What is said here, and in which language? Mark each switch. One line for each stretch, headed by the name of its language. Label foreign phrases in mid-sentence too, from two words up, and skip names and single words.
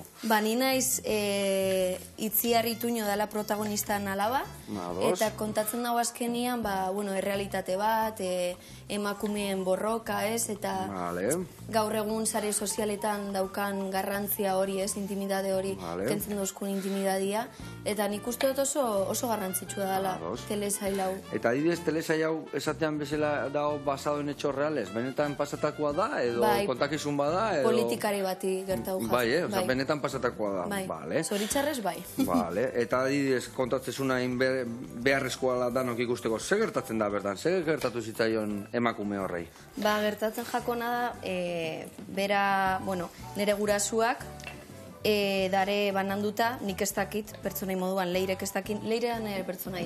Basque: Ni naiz Itziar Ituño dela protagonistan alaba, eta kontatzen dago azkenian, errealitate bat, emakumeen borroka, eta gaur egun sare sozialetan daukan garrantzia hori, intimidade hori, kentzen dozkun intimidadia, eta nik uste dut oso garrantzitsua dela telesail hau. Eta adibidez telesail hau esatean bezala dago
Spanish: basado en hechos reales,
Basque: benetan pasatakoa da, edo kontakizun bada, edo... Politikari bati gertau jaz. Bai, benetan pasatakoa da. Bai, zoritxarrez bai. Eta adibidez kontatzezuna beharrezkoa danok ikusteko, ze gertatzen da bertan, ze gertatu zitzaion emakume horrei? Gertatzen jakona da, bera, nire gurasuak, dare bananduta, nik ez dakit, pertsonai moduan, leirek ez dakit, leirean ere pertsonaia.